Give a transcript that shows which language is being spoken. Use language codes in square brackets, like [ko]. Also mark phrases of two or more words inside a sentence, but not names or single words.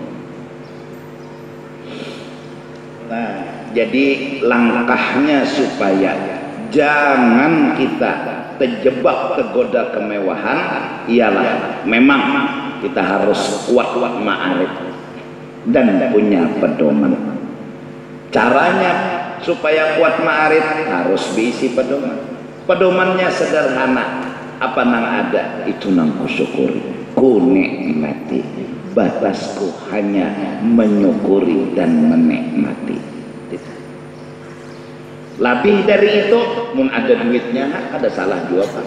[id] Nah, jadi langkahnya supaya jangan kita terjebak tergoda kemewahan ialah memang kita harus kuat ma'arif dan punya pedoman. Caranya supaya kuat ma'arif harus diisi pedoman. [bjn] Pedomannya sederhana, apa nang ada itu nang kusyukuri, ku nikmati, batasku hanya menyukuri dan menikmati. Lebih dari itu, mun ada duitnya ada salah juga Pak.